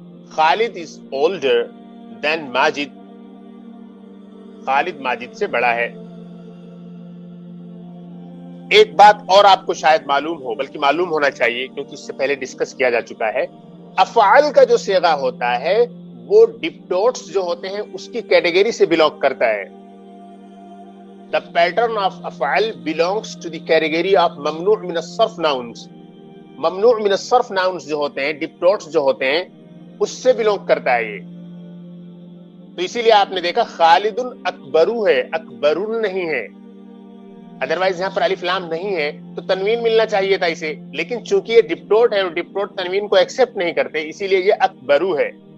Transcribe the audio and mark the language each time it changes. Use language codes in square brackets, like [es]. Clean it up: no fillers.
[ur] Khalid [en] is older than [ur] Majid, خالد ماجد سے بڑا ہے. ایک بات اور آپ کو شاید معلوم ہو، بلکہ معلوم ہونا چاہیے کیونکہ اس سے پہلے ڈسکس کیا جا چکا ہے. افعال کا جو صیغہ ہوتا ہے وہ ڈپٹوٹس جو ہوتے ہیں اس کی کیٹیگری سے بلونگ کرتا ہے. [en] The pattern of افعال belongs to the category of ممنوع من الصرف nouns. [ur] ممنوع من الصرف nouns جو ہوتے ہیں، ڈپٹوٹس جو ہوتے ہیں، اس سے بلونگ کرتا ہے یہ. تو اسی لیے آپ نے دیکھا خالد اکبرو ہے، اکبرن نہیں ہے. ادروائز یہاں پر الف لام نہیں ہے تو تنوین ملنا چاہیے تھا اسے، لیکن چونکہ یہ ڈپٹوٹ ہے اور ڈپٹوٹ تنوین کو ایکسپٹ نہیں کرتے، اسی لیے یہ اکبرو ہے.